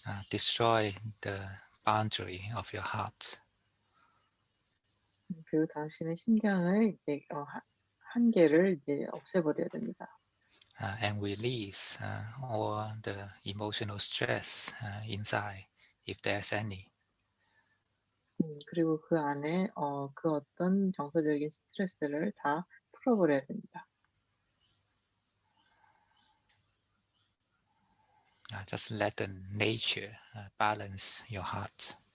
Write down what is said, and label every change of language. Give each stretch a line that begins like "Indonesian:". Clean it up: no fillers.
English: Destroy the boundary of your heart.
Korean: 그리고 당신의 심장을 이제 한계를 이제 없애버려야 됩니다.
English: And release all the emotional stress inside, if there's any.
Korean: 그리고 그 안에 그 어떤 정서적인 스트레스를 다 풀어버려야 됩니다.
English: Just let the nature balance your heart.